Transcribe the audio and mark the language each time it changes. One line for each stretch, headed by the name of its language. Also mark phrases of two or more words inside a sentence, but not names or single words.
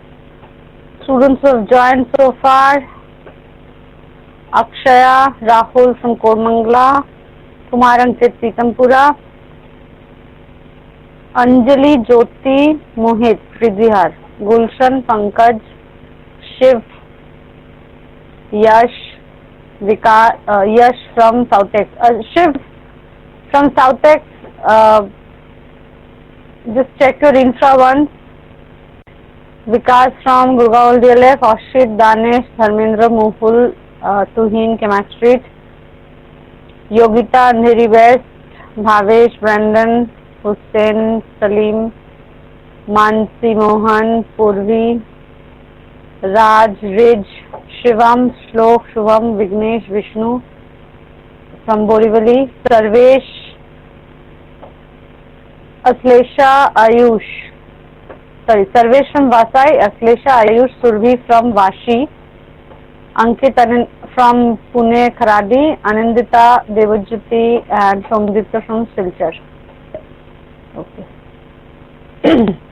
English: Students who have joined so far: Akshaya, Rahul from Kormangla, Kumar Ankit Pitampura, Anjali, Jyoti, Mohit, Ridhihar, Gulshan, Pankaj, Shiv, Yash, Yash from Southex. Shiv from Southex, just check your infra once. Vikas from Gurgaon DLF, Ashit, Danesh, Dharmendra, Mohul, Tuhin, Chemistry, Yogita, Andheri West, Bhavesh, Brandon, Hussein, Salim, Mansi, Mohan, Purvi, Raj, Rij, Shivam, Shlok, Shubham, Vignesh, Vishnu from Borivali, Sarvesh, Aslesha, Ayush. Sarvesh from Vasai, Aslesha, Ayush, Survi from Vashi, Ankit from Pune, Kharadi, Anandita, Devajyoti, and Somdita from Silchar. Okay.